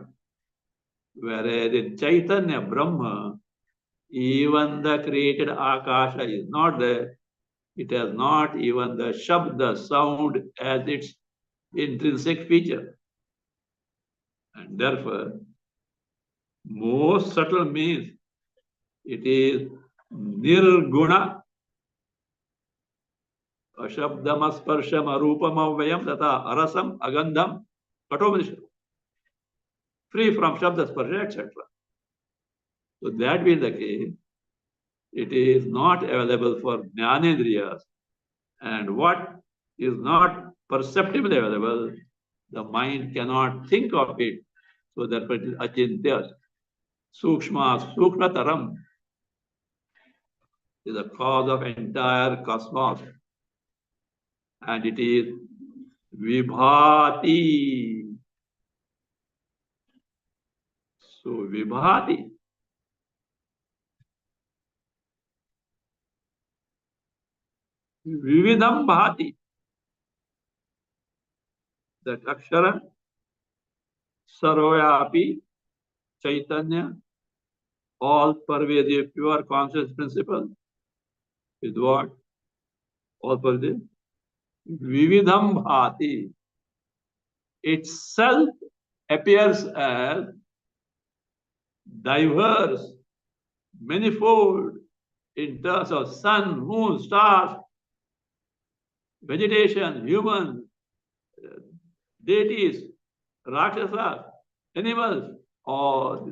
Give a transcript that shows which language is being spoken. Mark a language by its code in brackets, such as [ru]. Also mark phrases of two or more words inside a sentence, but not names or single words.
[en] Whereas in [sa] चैतन्य, ब्रह्म, [en] even the created Akasha is not there. It has not even the Shabda sound as its intrinsic feature. And therefore, most subtle means it is Nirguna. [sa] अशब्दम् अस्पर्शम् अरूपम् अव्ययम् तथा अरसम् अगन्धम् कठोपनिषद्. [en] Free from [sa] शब्द स्पर्श, [en] etc. So that being the case, it is not available for Jnanendriyas. And what is not perceptibly available, the mind cannot think of it. So therefore it is Achintya. [sa] सूक्ष्म, सूक्ष्मतरम् [en] is the cause of entire cosmos. And it is Vibhati. So Vibhati. [sa] विविधम् भाति. That अक्षर, सर्वव्यापी, चैतन्य, [en] all pervasive, pure conscious principle is what? All pervasive. [sa] विविधम् भाति. [en] Itself appears as diverse, manifold in terms of sun, moon, stars, vegetation, human, deities, rakshasas, animals, all.